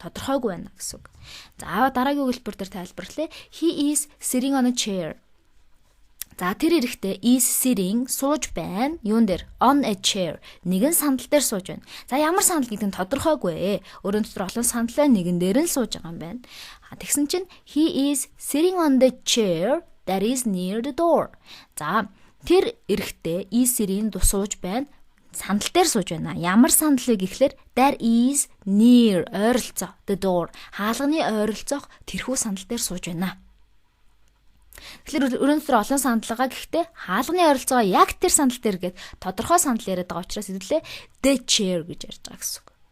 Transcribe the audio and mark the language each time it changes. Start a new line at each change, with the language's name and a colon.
Mongolian: Тодорхойгүй байна гэсэн үг. За дараагийн өгүүлбэр дээр тайлбарлая.
English: He is sitting on a chair.
Mongolian: За тэр эрэхтэй
English: is sitting
Mongolian: сууж байна. Юун дээр?
English: On a chair.
Mongolian: Нэгэн сандал дээр сууж байна. За ямар сандал гэдэг нь тодорхойгүй. Өөрөөр дотор олон сандал нэгэн дээр нь сууж байгаа юм байна. Тэгсэн чинь
English: he is sitting on the chair that is near the door.
Mongolian: За тэр эрэхтэй
English: is sitting
Mongolian: сууж байна. Сандал дээр сууж байна. Ямар сандал вэ гэхлээр
English: that is near
Mongolian: ойролцоо
English: the door.
Mongolian: Хаалганы ойролцоох тэрхүү сандал дээр сууж байна. Тэгэхээр өрөөндөө олон сандал байгаа гэхдээ хаалганы ойролцоогоо яг тэр сандал дээр гээд тодорхой сандал яриад байгаа учраас хэвлээ
English: the chair
Mongolian: гэж ярьж байгаа гэсэн үг.